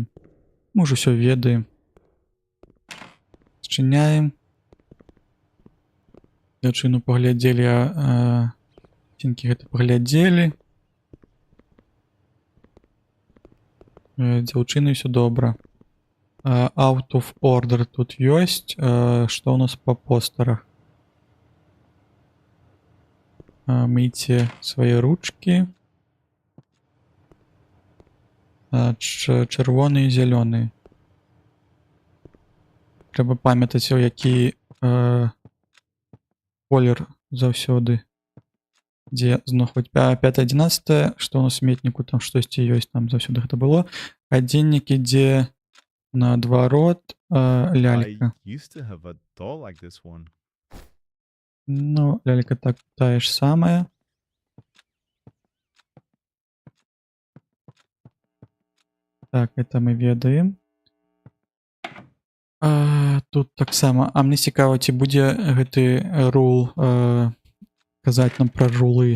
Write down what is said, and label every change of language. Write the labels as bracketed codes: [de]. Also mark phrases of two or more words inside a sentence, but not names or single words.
[be] Мы уже все ведаем. Зчыняем. Дзяўчыну паглядзелі, цінкі гэта паглядзелі. Дзяўчыны все добра. [en] Out of order [be] тут ёсць. Што у нас по постарах? Мыйце свае ручки. Чырвоны і зялёны. Трэба памятаць, які колер заўсёды. Дзе знаходзіць 5-11, што у нас сметніку, там штосьці ёсць, там заўсёды гэта было. Гадзіннік ідзе наадварот, лялька. [en] I used to have a doll like this one. [be] Ну, лялька так тая ж самая. Так, это мы ведаем. Тут таксама. Мне цікава, ці будзе гэты рул казаць нам пра рулы.